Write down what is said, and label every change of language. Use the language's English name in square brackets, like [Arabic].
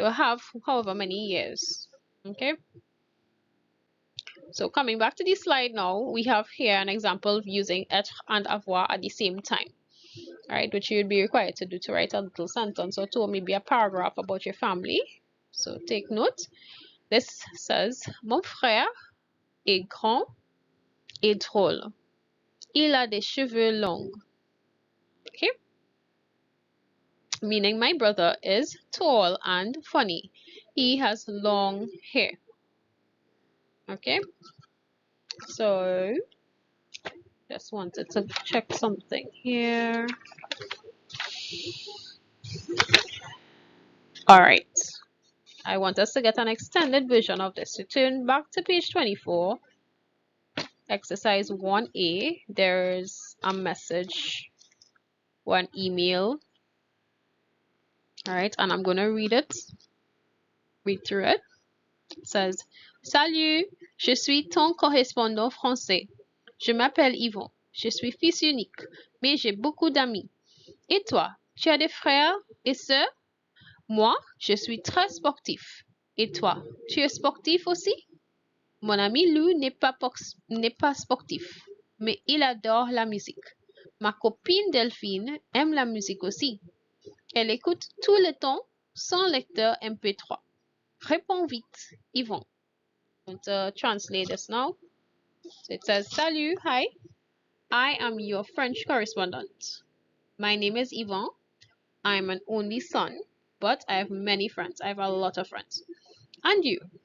[English] Or have however many years, okay? So coming back to the slide now, we have here an example of using être and avoir at the same time, right? Which you'd be required to do to write a little sentence or two, or maybe a paragraph about your family. So take note. This says, [French] Mon frère est grand et drôle. Il a des cheveux longs. Okay? [English] Meaning my brother is tall and funny. He has long hair. Okay? So, just wanted to check something here. Alright. I want us to get an extended version of this. So turn back to page 24. Exercise 1A. There's a message or an email. Alright, and I'm going to read it. Read through it. It says, [French] Salut, je suis ton correspondant français. Je m'appelle Yvon. Je suis fils unique, mais j'ai beaucoup d'amis. Et toi, tu as des frères et sœurs? Moi, je suis très sportif. Et toi, tu es sportif aussi? Mon ami Lou n'est pas sportif, mais il adore la musique. Ma copine Delphine aime la musique aussi. Elle écoute tout le temps son lecteur MP3. Réponds vite, Yvon. [English] I'm going to translate this now. So it says, Salut, hi. I am your French correspondent. My name is Yvon. I'm an only son, but I have many friends. I have a lot of friends. And you?